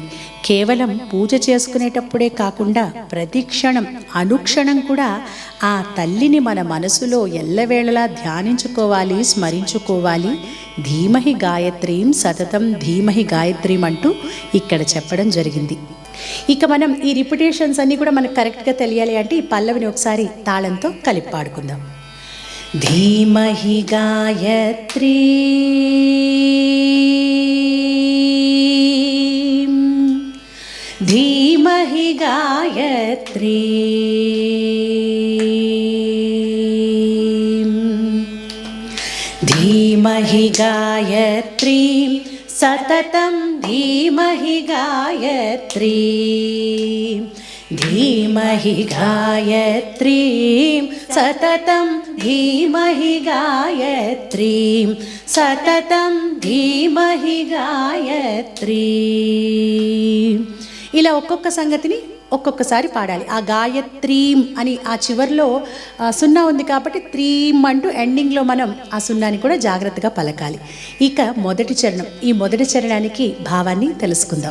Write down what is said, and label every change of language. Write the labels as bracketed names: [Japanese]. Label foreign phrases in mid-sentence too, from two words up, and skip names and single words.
[Telugu] కేవలం పూజ చేసుకునేటప్పుడే కాకుండా ప్రతి క్షణం అనుక్షణం కూడా ఆ తల్లిని మన మనసులో ఎల్లవేళలా ధ్యానించుకోవాలి, స్మరించుకోవాలి. [Sanskrit] ధీమహి గాయత్రీం సతతం ధీమహి గాయత్రీం [Telugu] అంటూ ఇక్కడ చెప్పడం జరిగింది. ఇక మనం ఈ రిపిటేషన్స్ అన్నీ కూడా మనకు కరెక్ట్గా తెలియాలి అంటే ఈ పల్లవిని ఒకసారి తాళంతో కలిపి పాడుకుందాం. [Sanskrit] धीमहि गायत्री धीमहि गायत्री धीमहि गायत्री सततं धीमहि गायत्री धीमहि गायत्रीं सततं धीमहि गायत्रीं सततं धीमहि गायत्री. [Telugu] ఇలా ఒక్కొక్క సంగతిని ఒక్కొక్కసారి పాడాలి. ఆ గాయత్రీం అని ఆ చివర్లో సున్నా ఉంది కాబట్టి త్రీం అంటూ ఎండింగ్లో మనం ఆ సున్నాని కూడా జాగ్రత్తగా పలకాలి. ఇక మొదటి చరణం. ఈ మొదటి చరణానికి భావాన్ని తెలుసుకుందాం.